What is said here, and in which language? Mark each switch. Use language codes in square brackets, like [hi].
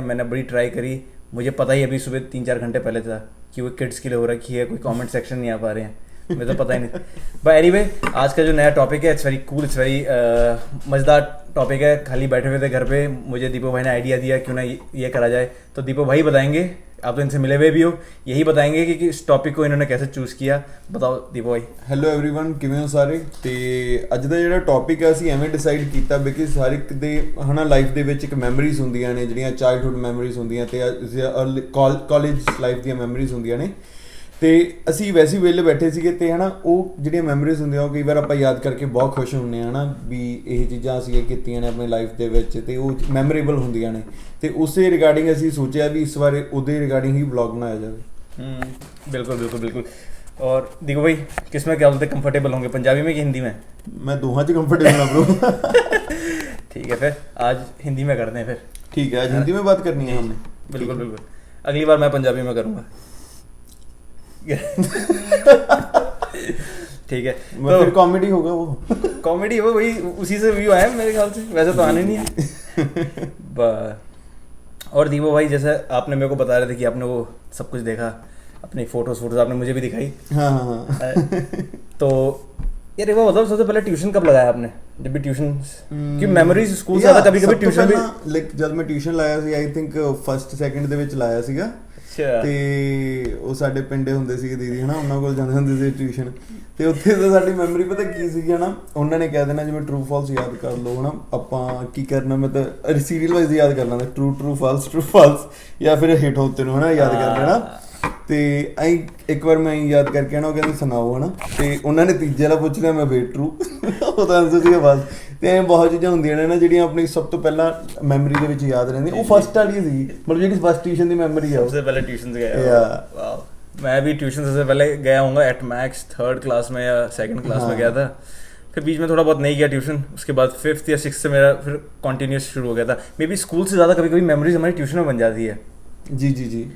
[hi] मैंने बड़ी ट्राई करी, मुझे पता ही अभी सुबह 3-4 घंटे पहले था कि वो किड्स के लिए हो रखी है, कोई कमेंट सेक्शन नहीं आ पा रहे हैं, मुझे तो पता ही नहीं। बट एनीवे, आज का जो नया टॉपिक है it's very cool, it's very मज़ेदार टॉपिक है। खाली बैठे हुए थे घर पे, मुझे दीपक भाई ने आइडिया दिया क्यों ना ये करा जाए। तो दीपक भाई बताएंगे, आप तो इनसे मिले हुए भी हो, यही बताएंगे कि इस टॉपिक को इन्होंने कैसे चूज़ किया। बताओ दीपक भाई। [pa] ਹੈਲੋ एवरीवन, ਕਿਵੇਂ ਹੋ ਸਾਰੇ। ਤੇ ਅੱਜ ਦਾ ਜਿਹੜਾ ਟੌਪਿਕ ਹੈ ਅਸੀਂ ਐਵੇਂ ਡਿਸਾਈਡ ਕੀਤਾ ਬਿਕਾਜ਼ ਹਰ ਇੱਕ ਦੇ ਹਨਾ ਲਾਈਫ ਦੇ ਵਿੱਚ ਇੱਕ ਮੈਮਰੀਜ਼ ਹੁੰਦੀਆਂ ਨੇ, ਜਿਹੜੀਆਂ ਚਾਈਲਡਹੁੱਡ ਮੈਮਰੀਜ਼ ਹੁੰਦੀਆਂ ਤੇ ਕਾਲਜ ਲਾਈਫ ਦੀਆਂ ਮੈਮਰੀਜ਼ ਹੁੰਦੀਆਂ ਨੇ। ਤੇ ਅਸੀਂ ਵੈਸੇ ਹੀ ਵਿਹਲੇ ਬੈਠੇ ਸੀਗੇ ਤੇ ਹਨਾ ਉਹ ਜਿਹੜੀਆਂ ਮੈਮਰੀਜ਼ ਹੁੰਦੀਆਂ ਉਹ ਕਈ ਵਾਰ ਆਪਾਂ ਯਾਦ ਕਰਕੇ ਬਹੁਤ ਖੁਸ਼ ਹੁੰਦੇ ਹਾਂ ਹਨਾ ਵੀ ਇਹ ਚੀਜ਼ਾਂ ਅਸੀਂ ਕੀਤੀਆਂ ਨੇ ਆਪਣੀ ਲਾਈਫ ਦੇ ਵਿੱਚ ਤੇ ਉਹ ਮੈਮੋਰੇਬਲ ਹੁੰਦੀਆਂ ਨੇ। ਤੇ ਉਸੇ ਰਿਗਾਰਡਿੰਗ ਅਸੀਂ ਸੋਚਿਆ ਵੀ ਇਸ ਵਾਰ ਉਹਦੇ ਰਿਗਾਰਡਿੰਗ ਹੀ ਵਲੌਗ ਬਣਾਇਆ ਜਾਵੇ। [hi] बिल्कुल बिल्कुल बिल्कुल। और दीपक भाई, किस में क्या बोलते कंफर्टेबल होंगे, पंजाबी में कि हिंदी में? [pa] मैं दोहां च कंफर्टेबल हाँ ब्रो। [hi] ठीक है, फिर आज हिंदी में करते हैं फिर। ठीक है, आज हिंदी में बात करनी है हमने। बिल्कुल बिल्कुल, अगली बार मैं पंजाबी में करूँगा। ठीक है, तो फिर कॉमेडी होगा वो। कॉमेडी हो, वही उसी से व्यू आया मेरे ख्याल से, वैसे तो आने नहीं है। और दीपक भाई, जैसे आपने मेरे को बता रहे थे कि आपने वो सब कुछ देखा, अपनी फोटोज आपने मुझे भी दिखाई। हाँ हाँ। तो यार एक बार बताओ, सबसे पहले ट्यूशन कब लगाया आपने? जब भी ट्यूशन की मेमोरीज स्कूल से आता, कभी कभी ट्यूशन भी लाइक जब मैं ट्यूशन [pa] ਲਾਇਆ ਸੀ आई थिंक फर्स्ट सेकंड ਦੇ ਵਿੱਚ ਲਾਇਆ ਸੀਗਾ। ਤੇ ਉਹ ਸਾਡੇ ਪਿੰਡੇ ਹੁੰਦੇ ਸੀਗੇ ਦੀਦੀ ਹਨਾ, ਉਹਨਾਂ ਕੋਲ ਜਾਂਦੇ ਹੁੰਦੇ ਸੀ ਟਿਊਸ਼ਨ। ਤੇ ਉੱਥੇ ਤਾਂ ਸਾਡੀ ਮੈਮਰੀ ਪਤਾ ਕੀ ਸੀਗੀ ਹਨਾ, ਉਹਨਾਂ ਨੇ ਕਹਿ ਦੇਣਾ ਜਿਵੇਂ ਟਰੂ ਫਾਲਸ ਯਾਦ ਕਰ ਲਓ ਹਨਾ, ਆਪਾਂ ਕੀ ਕਰਨਾ, ਮੈਂ ਤਾਂ ਸੀਰੀਅਲ ਵਾਈਜ਼ ਯਾਦ ਕਰ ਲੈਂਦਾ, ਟਰੂ ਫਾਲਸ ਜਾਂ ਫਿਰ ਹਿੱਟ ਹੋਤੇ ਨੂੰ ਹਨਾ ਯਾਦ ਕਰ ਲੈਣਾ। ਤੇ ਐਂ ਇੱਕ ਵਾਰ ਮੈਂ ਯਾਦ ਕਰਕੇ ਨਾ ਉਹ ਕਹਿੰਦੇ ਸੁਣਾਓ ਹਨਾ, ਤੇ ਉਹਨਾਂ ਨੇ ਤੀਜੇ ਵਾਲਾ ਪੁੱਛ ਲਿਆ, ਮੈਂ ਫੇਰ ਟਰੂ, ਉਹਦਾ ਆਨਸਰ ਸੀਗਾ ਬਸ। ਤੇ ਐਂ ਬਹੁਤ ਚੀਜ਼ਾਂ ਹੁੰਦੀਆਂ ਨੇ ਨਾ ਜਿਹੜੀਆਂ ਆਪਣੀ ਸਭ ਤੋਂ ਪਹਿਲਾਂ ਮੈਮਰੀ ਦੇ ਵਿੱਚ ਯਾਦ ਰਹਿੰਦੀਆਂ। ਉਹ ਫਸਟ ਵਾਲੀ ਸੀਗੀ, ਮਤਲਬ ਜਿਹੜੀ ਫਸਟ ਟਿਊਸ਼ਨ ਦੀ ਮੈਮਰੀ ਆ। [hi] सबसे पहले ट्यूशन से गया, वाह। मैं भी ट्यूशन सबसे पहले गया हूँगा एट मैक्स 3rd क्लास में या 2nd क्लास में गया था। फिर बीच में थोड़ा बहुत नहीं गया ट्यूशन, उसके बाद 5th या 6th से मेरा फिर कॉन्टीन्यूस शुरू हो गया था। मे बी स्कूल से ज़्यादा कभी कभी मेमोरीज हमारी ट्यूशन में बन जाती है। जी जी जी,